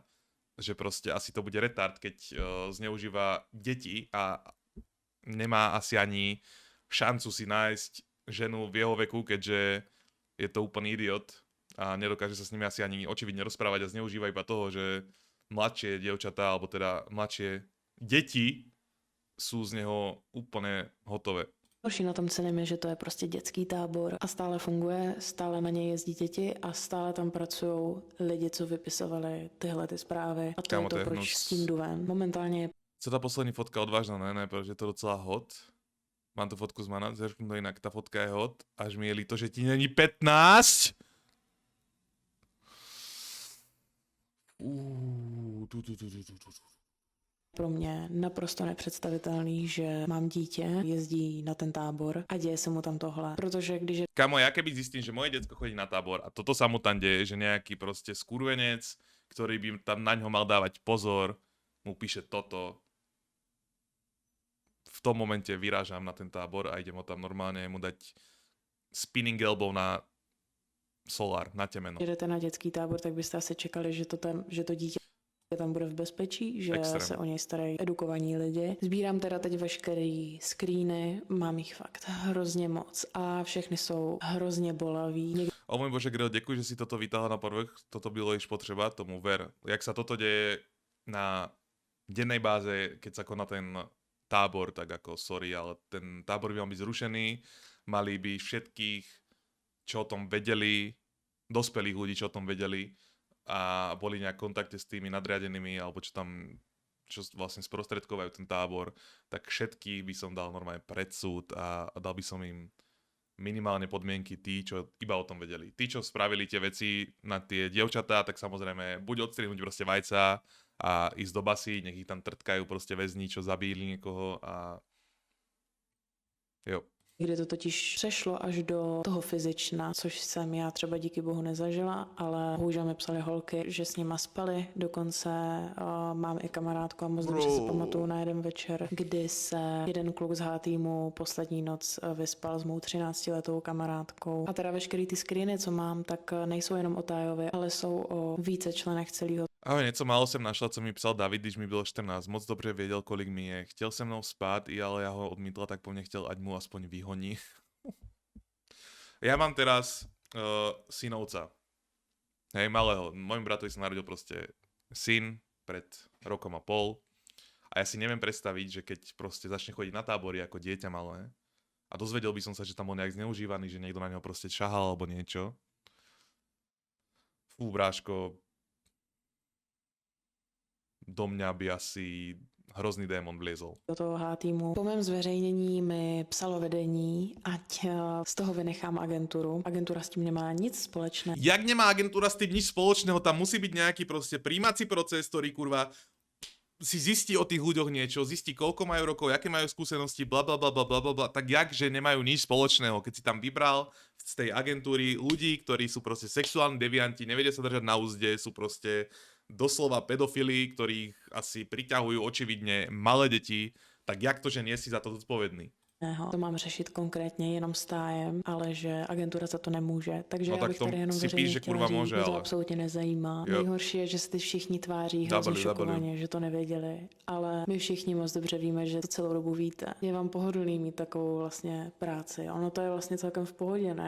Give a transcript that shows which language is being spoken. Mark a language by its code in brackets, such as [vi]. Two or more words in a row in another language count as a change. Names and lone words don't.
[sk] Že proste asi to bude retard, keď zneužíva deti a nemá asi ani šancu si nájsť ženu v jeho veku, keďže je to úplný idiot a nedokáže sa s nimi asi ani očividne rozprávať a zneužíva iba toho, že mladšie dievčatá, alebo teda mladšie deti sú z neho úplne hotové. [cs] Horší na tom celém je, že to je prostě dětský tábor a stále funguje, stále na něj jezdí děti a stále tam pracují lidi, co vypisovali tyhle ty zprávy. A to [sk] Kámo, [cs] je to, to je proč hnus. s tím jdu ven. Momentálně je Co tá poslední fotka odvážna, ne, protože je to docela hot. Mám tu fotku z Mana, zerknu to inak, tá fotka je hot, až mi je líto, že ti není 15. Pro mě naprosto nepředstavitelný, že mám dítě, jezdí na ten tábor a děje se mu tam tohle. Protože když je [sk] Kamo, ja keby zistím, že moje decko chodí na tábor a toto sa mu tam deje, že nejaký proste skurvenec, ktorý by tam na ňo mal dávať pozor, mu píše toto, v tom momente vyrážam na ten tábor a idem ho tam normálne mu dať [en] spinning elbow [sk] na solár, na temeno. [cs] jdete na dětský tábor, tak byste asi čekali, že to dítě tam bude v bezpečí, že [sk] Extrém. [cs] se o něj starají edukovaní lidi. Sbírám teda teď veškerý screeny, mám jich fakt hrozně moc a všechny jsou hrozně bolaví. [sk] O môj Bože, Grel, ďakujem, že si toto vytáhla na povrch, [cs] toto bylo již potřeba, [sk] tomu ver. Jak sa toto deje na dennej báze, keď sa koná ten tábor, tak ako sorry, ale ten tábor by mal byť zrušený, mali by všetkých, čo o tom vedeli, dospelých ľudí, čo o tom vedeli a boli nejak v kontakte s tými nadriadenými, alebo čo vlastne sprostredkovajú ten tábor, tak všetkých by som dal normálne pred súd a dal by som im minimálne podmienky tí, čo iba o tom vedeli. Tí, čo spravili tie veci na tie dievčatá, tak samozrejme buď odstrihnúť proste vajca a ísť do basy, nech ich tam trtkajú proste väzni, čo zabíli niekoho a jo. [cs] Kde to totiž přešlo až do toho fyzična, což jsem já třeba díky bohu nezažila, ale bohužel mi psali holky, že s nima spali, dokonce mám i kamarádku a moc dobře si pamatuju na jeden večer, kdy se jeden kluk z H týmu poslední noc vyspal s mou 13letou kamarádkou. A teda veškerý ty screeny, co mám, tak nejsou jenom o Tájovi, ale jsou o více členech celého. Ahoj, něco málo jsem našla, co mi psal David, když mi bylo 14. Moc dobře věděl, kolik mi je. Chtěl se mnou spát, ale já ho odmítla, tak po mne chtěl, ať mu aspoň vyhoní. [sk] Ja mám teraz synovca. Hej, malého. Mojim bratovi sa narodil proste syn pred rokom a pol. A ja si neviem predstaviť, že keď proste začne chodiť na tábory ako dieťa malé a dozvedel by som sa, že tam bol nejak zneužívaný, že niekto na neho proste šahal alebo niečo. Fú, bráško, do mňa by asi hrozný démon vliezol. [cs] Do toho H týmu. Po mém zveřejnění mi psalo vedení, ať z toho vynechám agenturu. Agentura s tím nemá nic společného. [sk] Jak nemá agentúra s tým nič spoločného, tam musí byť nejaký proste príjmací proces, ktorý kurva si zistí o tých ľuďoch niečo, zistí koľko majú rokov, aké majú skúsenosti, bla bla bla bla bla bla, tak jak, že nemajú nič spoločného, keď si tam vybral z tej agentúry ľudí, ktorí sú proste sexuálni devianti, nevedia sa držať na úzde, sú proste doslova pedofili, ktorých asi priťahujú očividne malé deti, tak jak to, že nie si za to zodpovedný? [cs] To mám řešit konkrétně jenom s Tájem, ale že agentura za to nemůže. Takže No já tak bych to tady jenom si veřejně píš, že chtěla kurva říct, může, mě to ale- absolutně nezajímá. Jo. Nejhorší je, že se ty všichni tváří hrozně W. šokovaně, že to nevěděli. Ale my všichni moc dobře víme, že to celou dobu víte. Je vám pohodlný mít takovou vlastně práci. Ono to je vlastně celkem v pohodě, ne?